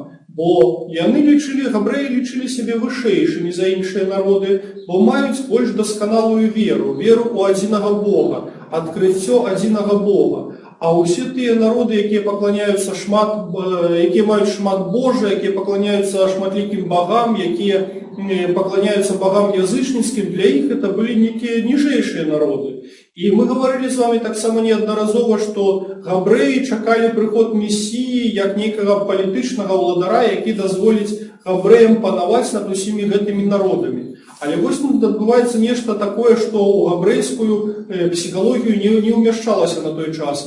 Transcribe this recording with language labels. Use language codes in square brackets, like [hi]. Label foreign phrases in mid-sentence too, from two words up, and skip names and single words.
[be] Бо габрэі лічылі сябе вышэйшымі за іншыя народы, бо маюць больш дасканалую веру ў адзінага Бога, адкрыццё адзінага Бога. А ўсе тыя народы, якія пакланяюцца якія маюць шмат Божа, якія пакланяюцца шматлікім багам, якія пакланяюцца багам язычніцкім, для іх это былі некія ніжэйшыя народы. І мы [uk] говорили з вами [be] так само неаднаразова, што габрэі чакалі прыход Месіі як нейкага палітычнага ўладара, які дазволіць габрэям панаваць над усімі гэтымі народамі. Але вось адбываецца нешта такое, што ў габрэйскую псіхалогію не ўмяшчалася на той час.